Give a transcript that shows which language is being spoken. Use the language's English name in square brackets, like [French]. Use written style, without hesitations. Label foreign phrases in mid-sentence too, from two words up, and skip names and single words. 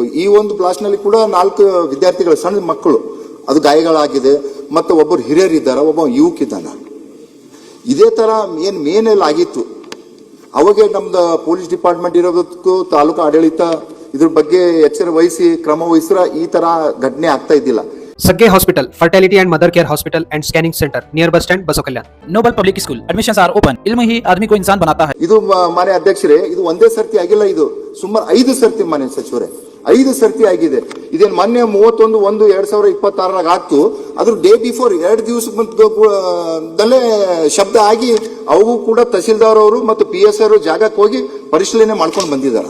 [Kannada] ಈ ಒಂದು ಬ್ಲಾಸ್ಟ್ ನಲ್ಲಿ ಕೂಡ 4 ವಿದ್ಯಾರ್ಥಿಗಳು, ಸಣ್ಣ ಮಕ್ಕಳು, ಅದು ಗಾಯಗಳಾಗಿದೆ. ಮತ್ತೆ ಒಬ್ಬರು ಹಿರಿಯರಿದ್ದಾರ, ಒಬ್ಬ ಯುವಕ ಇದ್ದಾನ. ಇದೇ ತರ ಮೇನಲ್ಲಿ ಆಗಿತ್ತು. ಅವಾಗೆ ನಮ್ದು [English] police department [Kannada] ಇರೋದಕ್ಕೂ ತಾಲೂಕು ಆಡಳಿತ ಇದ್ರ ಬಗ್ಗೆ ಎಚ್ಚರ ವಹಿಸಿ ಕ್ರಮ ವಹಿಸಿದ್ರೆ ಈ ತರ ಘಟನೆ ಆಗ್ತಾ ಇದ್ದಿಲ್ಲ. [English] Sagge Hospital, Fertility and Mother Care Hospital and Scanning Center, near bus stand, Baso Kalyan. Noble Public School, admissions are open. [Hindi] इल्म ही आदमी को इंसान बनाता है. [Kannada] ಇದು ಮಾನ್ಯ ಅಧ್ಯಕ್ಷರೇ, ಇದು ಒಂದೇ ಸರ್ತಿ ಆಗಿಲ್ಲ, ಇದು ಸುಮಾರು 5 ಸರ್ತಿ ಮಾನ್ಯ ಸಚಿವರೇ, 5 ಸರ್ತಿ ಆಗಿದೆ. ಇದೇನು ಮೊನ್ನೆ 31/1/2026 ಆಗ್ತು. ಅದ್ರ [English] day before [Kannada] 2 ದಿವಸದಲ್ಲೇ ಶಬ್ದ ಆಗಿ ಅವು ಕೂಡ ತಹಸೀಲ್ದಾರ್ ಅವರು ಮತ್ತು PSI ಅವರು ಜಾಗಕ್ಕೆ ಹೋಗಿ ಪರಿಶೀಲನೆ ಮಾಡ್ಕೊಂಡು ಬಂದಿದ್ದಾರೆ.